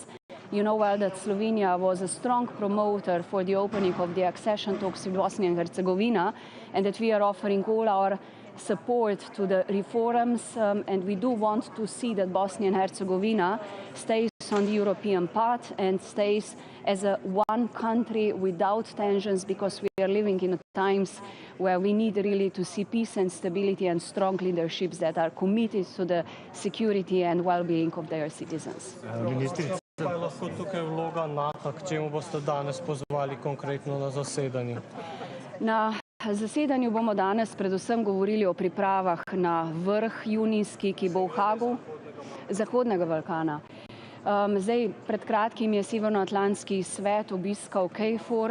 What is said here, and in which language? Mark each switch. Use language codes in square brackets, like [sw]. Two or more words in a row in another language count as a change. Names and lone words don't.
[en] You know well that Slovenia was a strong promoter for the opening of the accession talks in Bosnia and Herzegovina, and that we are offering all our support to the reforms, and we do want to see that Bosnia and Herzegovina stays on the European path and stays as a one country without tensions, because we are living in times where we need really to see peace and stability and strong leaderships that are committed to the security and well-being of their citizens. [sl] Kaj je lahko tukaj vloga NATO, k čemu boste danes pozvali konkretno na zasedanju? Na zasedanju bomo danes predvsem govorili o pripravah na vrh junijski, ki bo v Hagu, Zahodnega Balkana. Zdaj, pred kratkim je Severnoatlantski svet obiskal KFOR.